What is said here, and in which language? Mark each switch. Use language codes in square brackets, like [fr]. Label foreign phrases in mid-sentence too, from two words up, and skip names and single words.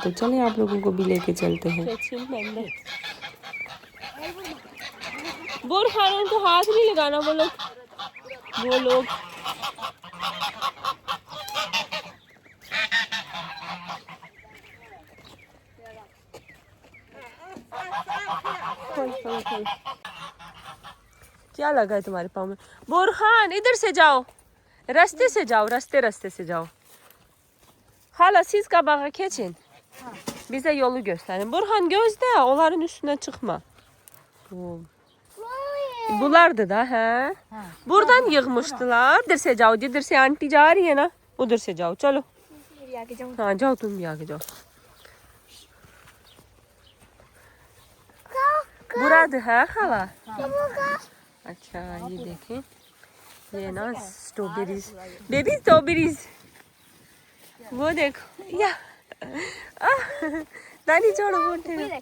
[hi] तो चलें आप लोगों को भी लेके चलते हैं। बुरहान को हाथ नहीं लगाना, वो लोग क्या लगा है तुम्हारे पाँव में? बुरहान इधर से जाओ, रास्ते से जाओ, रास्ते से जाओ. [tr] Hala siz kabağa geçin. Bize yolu gösterin. Burhan gözde, onların üstüne çıkma. Bulardı da he. Buradan yığmıştılar. [hi] इधर से जाओ, जिधर से आंटी जा रही है ना उधर से जाओ. चलो. हाँ जाओ, तुम भी आगे जाओ. बुराdı है खाला. अच्छा ये देखें, ये ना [en] strawberries, baby strawberries, [hi] वो देखो या नानी छोड़ो बोलते हैं.